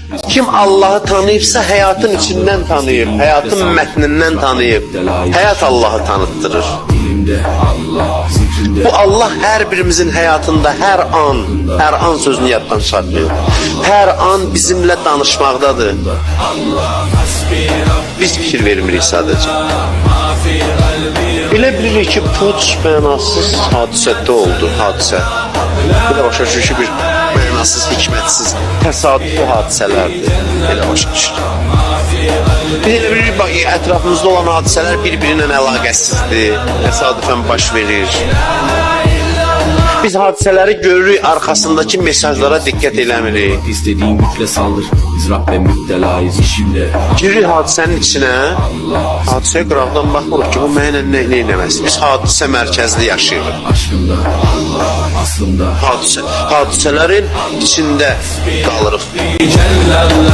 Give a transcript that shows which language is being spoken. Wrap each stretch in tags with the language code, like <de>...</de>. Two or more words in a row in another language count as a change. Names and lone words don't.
<az>Kim Allah'ı tanıyıbsa hayatın içinden tanıyıb, hayatın mətnindən tanıyıb. Hayat Allah'ı tanıttırır. Bu Allah her birimizin hayatında her an sözünü yaddan çıxartmıyor. Her an bizimle danışmaqdadır. Biz fikir vermirik sadece. Elə bilirik ki, puç mənasız hadisədə oldu, hadisə. Bir də başa düşür ki, bir mənasız, hikmətsiz, təsadüfi hadisələrdir. Elə başa düşür. Biz elə bilirik, bax, ətrafımızda olan hadisələr bir-birinin əlaqəsizdir, təsadüfən baş verir. Biz hadiseleri görürük, arkasındaki mesajlara dikkat eləmirik.</az> <tr>İstediğin güçle saldır. Biz Rabbe müptelayız işimde.</tr> <az>Giririk hadisenin içine, hadiseye qıraqdan baxmırıq ki, bu mənə nə eləməz. Biz hadisə mərkəzli yaşayırıq.</az> <tr>Aşkımda Allah aslımda.</tr> <az>Hadisələrin içində qalırıq.</az>